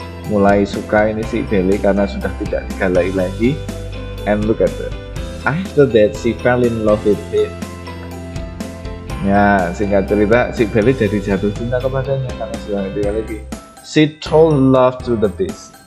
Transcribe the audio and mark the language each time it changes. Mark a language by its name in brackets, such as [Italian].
[Indonesian] Mulai suka ini si Belle karena sudah tidak digalai lagi. [English] And look at that. After that, she fell in love with him. [Indonesian] Ya, singkat cerita, si Belle jadi jatuh cinta kepadanya karena sudah tidak lagi. [English] She told love to the beast.